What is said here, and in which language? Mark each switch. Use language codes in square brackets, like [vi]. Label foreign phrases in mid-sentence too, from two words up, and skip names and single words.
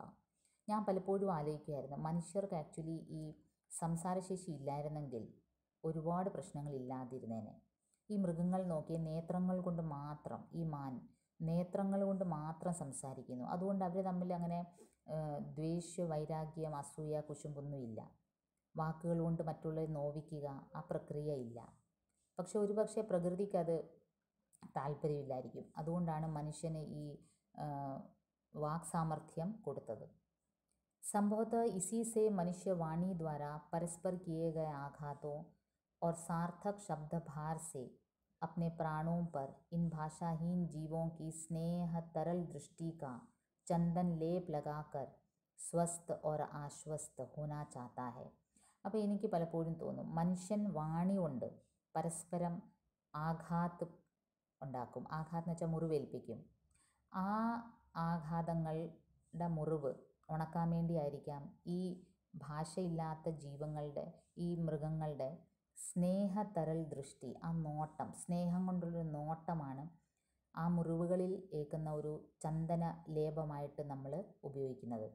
[ml] ഞാൻ പലപ്പോഴും ആലോചിക്കുമായിരുന്നു, മനുഷ്യർക്ക് ആക്ച്വലി ഈ സംസാരശേഷി ഇല്ലായിരുന്നെങ്കിൽ ഒരുപാട് പ്രശ്നങ്ങൾ ഇല്ലാതിരുന്നേനെ. ഈ മൃഗങ്ങൾ നോക്കിയ നേത്രങ്ങൾ കൊണ്ട് മാത്രം, ഈ മാൻ നേത്രങ്ങൾ കൊണ്ട് മാത്രം സംസാരിക്കുന്നു. അതുകൊണ്ട് അവർ തമ്മിൽ അങ്ങനെ ദ്വേഷ, വൈരാഗ്യം, അസൂയ, കുശുമ്പൊന്നുമില്ല. വാക്കുകൾ കൊണ്ട് മറ്റുള്ളവരെ നോവിക്കുക, ആ പ്രക്രിയ ഇല്ല. പക്ഷെ ഒരുപക്ഷെ പ്രകൃതിക്കത് താല്പര്യമില്ലായിരിക്കും. അതുകൊണ്ടാണ് മനുഷ്യന് ഈ വാക് സാമർഥ്യം കൊടുത്തത്. [hi] संभवतः इसी से मनुष्य वाणी द्वारा परस्पर किए गए आघातों और सार्थक शब्दभार से अपने प्राणों पर इन भाषाहीन जीवों की स्नेह तरल दृष्टि का चंदन लेप लगाकर स्वस्थ और आश्वस्त होना चाहता है. [ml] അപ്പോൾ എനിക്ക് പലപ്പോഴും തോന്നും, മനുഷ്യൻ വാണി കൊണ്ട് പരസ്പരം ആഘാത്ത് ഉണ്ടാക്കും. ആഘാതം എന്ന് വെച്ചാൽ മുറിവേൽപ്പിക്കും. ആ ആഘാതങ്ങളുടെ മുറിവ് ഉണക്കാൻ വേണ്ടിയായിരിക്കാം ഈ ഭാഷയില്ലാത്ത ജീവങ്ങളുടെ, ഈ മൃഗങ്ങളുടെ സ്നേഹതരൽ ദൃഷ്ടി, ആ നോട്ടം, സ്നേഹം കൊണ്ടുള്ളൊരു നോട്ടമാണ് ആ മുറിവുകളിൽ ഏൽക്കുന്ന ഒരു ചന്ദന ലേപമായിട്ട് നമ്മൾ ഉപയോഗിക്കുന്നത്.